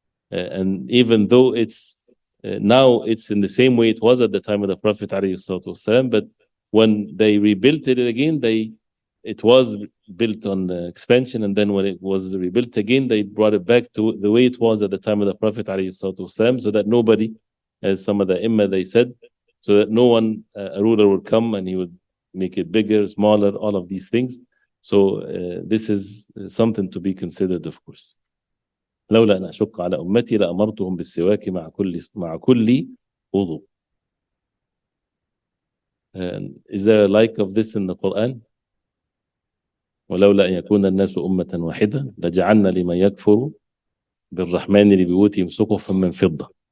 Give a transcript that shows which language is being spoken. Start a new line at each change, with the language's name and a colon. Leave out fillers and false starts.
English: And even though it's now it's in the same way it was at the time of the Prophet ﷺ, but when they rebuilt it again, it was built on the expansion, and then when it was rebuilt again, they brought it back to the way it was at the time of the Prophet ﷺ, so that nobody, as some of the imam they said, so that no one, a ruler would come and he would make it bigger, smaller, all of these things. So this is something to be considered, of course.
Arabic: لولا أن أشق على أمتي لأمرتهم بالسواك مع كل وضوء.
English: Is there a like of this in the Quran?
Arabic: ولولا أن يكون الناس أمة واحدة لجعلنا لمن يكفر بالرحمن لبيوتهم سقفا من فضة.